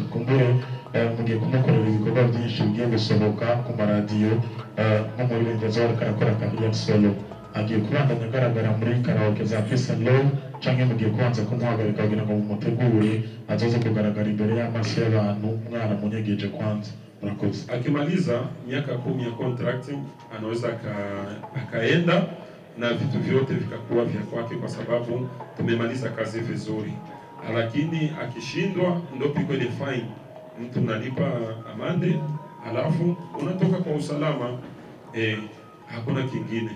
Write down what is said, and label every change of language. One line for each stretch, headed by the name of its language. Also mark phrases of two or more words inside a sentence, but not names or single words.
Rundi: Kumbure mugiye kumukorera ibikorwa byinshi bigiye gusohoka ku maradiyo nko muri Bengezo ariko arakora
English: career solo.
Rundi: Agiye kubandanya agaragara muri karaoke za Peace and Love canke mugiye kubanza kumuhagarika kugira ngo mumutegure azoze kugaragara imbere y'amaso y'abantu mwana munyegeje kwanza. Murakoze.
Swahili: Akimaliza miaka 10 ya contracting anaweza akaenda na vitu vyote vikakuwa vya kwake kwa sababu tumemaliza kazi vizuri. Lakini akishindwa ndio piko ile fine. Mtu unalipa amande alafu unatoka kwa usalama, hakuna kingine.